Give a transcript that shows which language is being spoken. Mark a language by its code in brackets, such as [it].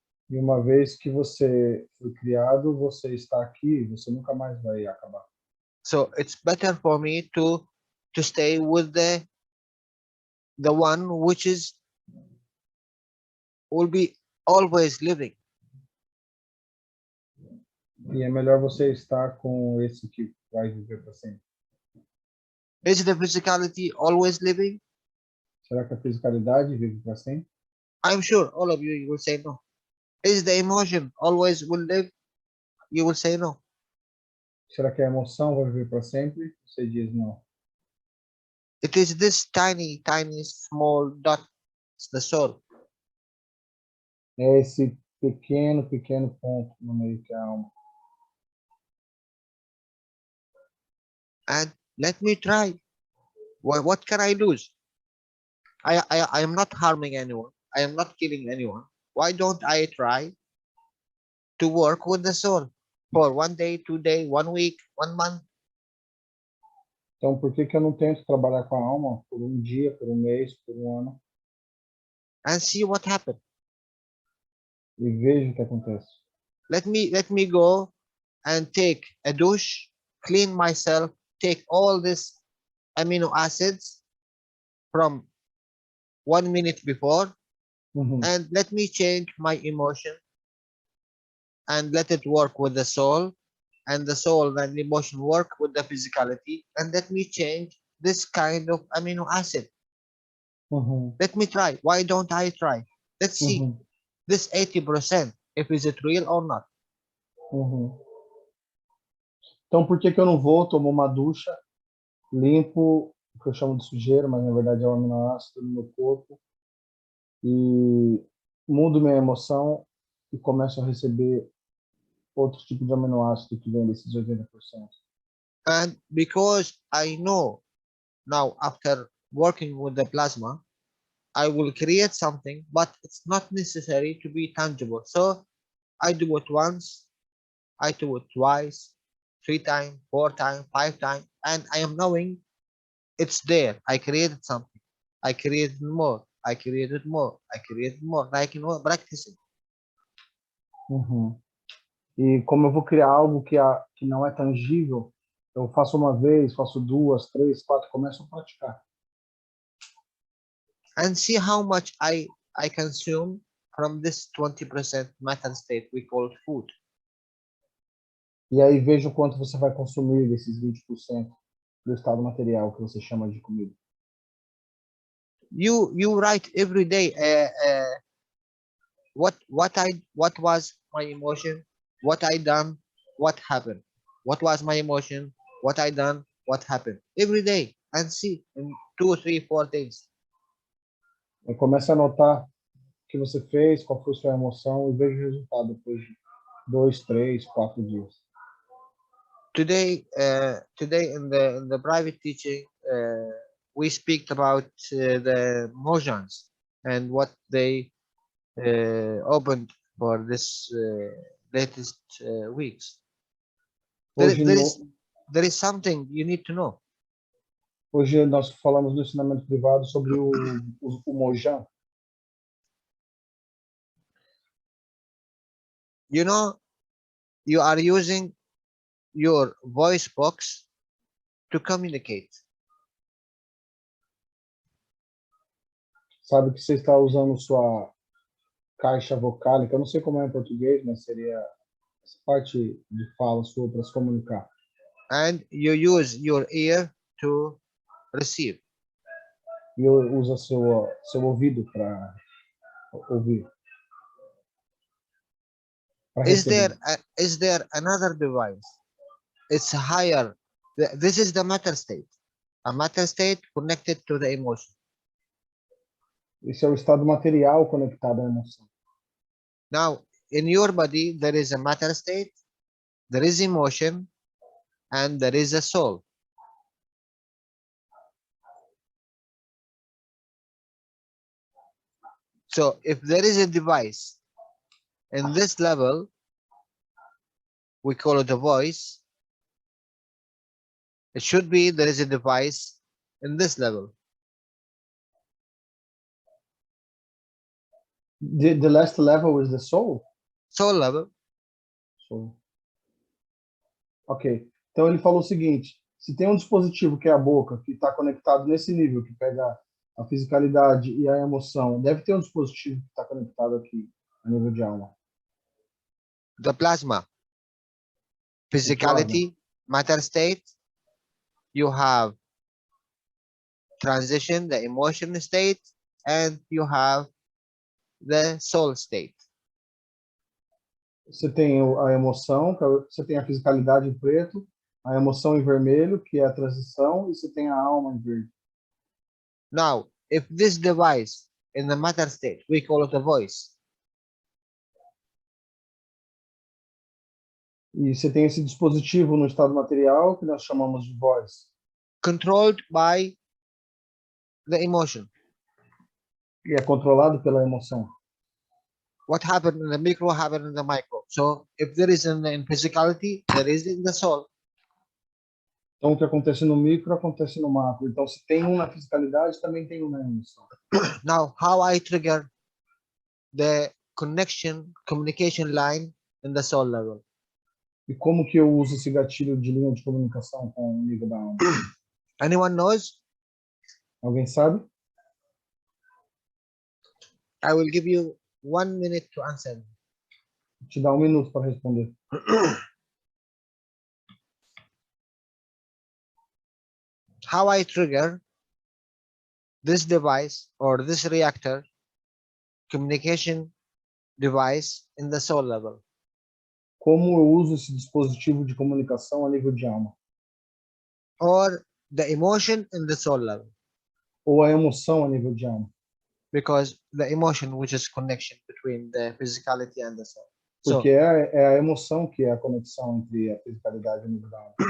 [pt] E uma vez que você foi criado, você está aqui, você nunca mais vai acabar. [en] So it's better for me to stay with the one which will be always living. [pt] E é melhor você estar com esse que vai viver para sempre. [en] Is the physicality always living? [pt] Será que a fisicalidade vive para sempre? [en] I'm sure all of you will say no. Is the emotion always will live? You will say no. [pt] Será que a emoção vai viver para sempre? Você diz não. [en] It is this tiny small dot, it's the soul. [pt] É esse pequeno ponto no meio que é a alma. [en] And let me try. What can I lose? I am not harming anyone. I am not killing anyone. Why don't I try to work with the soul for 1 day, 2 days, 1 week, 1 month? [pt] Então, por que eu não tento trabalhar com a alma por um dia, por um mês, por um ano [en] And see what happens. [pt] e vejo o que acontece? [en] Let me go and take a douche, clean myself, take all these amino acids from 1 minute before, and let me change my emotion and let it work with the soul, and the soul and the emotion work with the physicality, and let me change this kind of amino acid. Let me try. Why don't I try? Let's see this 80%, if is it real or not. [pt] Então, por que eu não vou, tomo uma ducha, limpo o que eu chamo de sujeira, mas na verdade é um aminoácido no meu corpo, e mudo minha emoção e começo a receber outro tipo de aminoácido que vem desses 80%. [en] And because I know now, after working with the plasma, I will create something, but it's not necessary to be tangible. So I do it once, I do it twice, 3 times, 4 times, 5 times, and I am knowing it's there. I created something. I created more. I created more. I created more. Like, you know, practicing. [pt] E como eu vou criar algo que não é tangível, eu faço uma vez, faço 2, 3, 4, começo a praticar. [en] And see how much I consume from this 20% matter state we call food. [pt] E aí veja o quanto você vai consumir desses 20% do estado material que você chama de comida. [en] You write every day what was my emotion, what I done, what happened. What was my emotion, what I done, what happened every day, and see 2, 3, 4 days. [pt] Comece a anotar o que você fez, qual foi sua emoção e veja o resultado depois de 2, 3, 4 dias. [en] Today in the private teaching, we speak about the emotions and what they opened for this latest weeks. [pt] Hoje, [en] There is something you need to know. [pt] Hoje nós falamos no ensinamento privado sobre o Mojang. [en] You know, you are using your voice box to communicate. [pt] Sabe que você está usando sua caixa vocálica, eu não sei como é em português, mas seria essa parte de fala sua para se comunicar. [en] And you use your ear to receive. [pt] E usa seu ouvido para ouvir. [en] Is there another device? It's higher. This is the matter state. A matter state connected to the emotion. [pt] Esse é o estado material conectado à emoção. [en] Now, in your body, there is a matter state, there is emotion, and there is a soul. So if there is a device in this level, we call it a voice. It should be there is a device in this level. The last level is the soul? Soul level. Soul. Ok. [pt] Então ele falou o seguinte, se tem um dispositivo que é a boca, que está conectado nesse nível, que pega a fisicalidade e a emoção, deve ter um dispositivo que está conectado aqui, a nível de alma. [en] The plasma. Physicality, matter state. You have transition, the emotion state, and you have the soul state. [pt] Você tem a emoção, você tem a fisicalidade em preto, a emoção em vermelho, que é a transição, e você tem a alma em verde. [en] Now, if this device in the matter state, we call it a voice. [pt] E você tem esse dispositivo no estado material, que nós chamamos de voz. [en] Controlled by the emotion. [pt] E é controlado pela emoção. [en] What happened in the micro happened in the micro. So if there is in physicality, there is in the soul. [pt] Então, o que acontece no micro, acontece no macro. Então, se tem um na fisicalidade, também tem um na emoção. [en] Now, how I trigger the communication line in the soul level? [pt] E como que eu uso esse gatilho de linha de comunicação com o nível da alma? [en] Anyone knows? [pt] Alguém sabe? [en] I will give you 1 minute to answer. [pt] Vou te dar 1 minuto para responder. [en] How I trigger this device or this reactor communication device in the soul level. [pt] Como eu uso esse dispositivo de comunicação a nível de alma? [en] Or the emotion in the soul level. [pt] Ou a emoção a nível de alma? [en] Because the emotion, which is connection between the physicality and the soul. [pt] Porque é a emoção que é a conexão entre a fisicalidade e o nível da alma.